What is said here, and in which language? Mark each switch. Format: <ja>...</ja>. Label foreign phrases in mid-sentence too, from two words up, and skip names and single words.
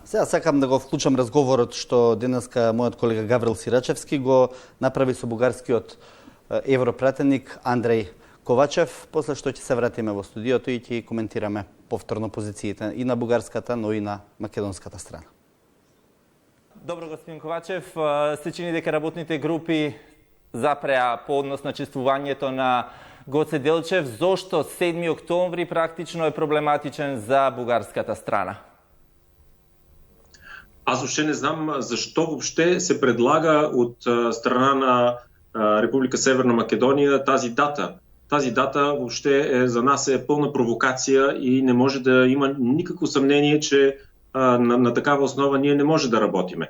<mk>Сега сакам да го вклучам разговорот што денеска мојот колега Гаврил Сирачевски го направи со бугарскиот европратеник Андреј Ковачев, после што ќе се вратиме во студиото и ќе коментираме повторно позициите и на бугарската, но и на македонската страна. Добро, господин Ковачев, се чини дека работните групи запреа по однос на чествувањето на Гоце Делчев. Зошто 7 октомври практично е проблематичен за бугарската страна?</mk> <bg>Аз въобще не знам защо въобще се предлага от страна на Република Северна Македония тази дата. Тази дата въобще за нас е пълна провокация и не може да има никакво съмнение, че на такава основа ние не може да работиме.</bg>